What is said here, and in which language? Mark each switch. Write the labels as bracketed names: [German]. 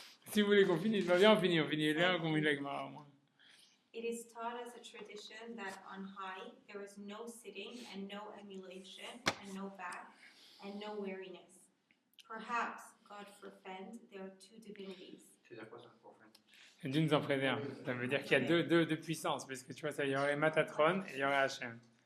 [French] Si vous voulez qu'on finisse, viens, on finit. Là, qu'on finit avec moi, au moins. [English] It is taught as a tradition that on high there is no sitting and no emulation and no back and no weariness. Perhaps, God forfend, there are 2 divinities. [French] C'est-à-dire quoi ça, forfend? Dieu nous en préserve. Ça veut dire qu'il y a deux puissances, parce que tu vois, ça, il y aurait Matatron et il y aurait Hachem.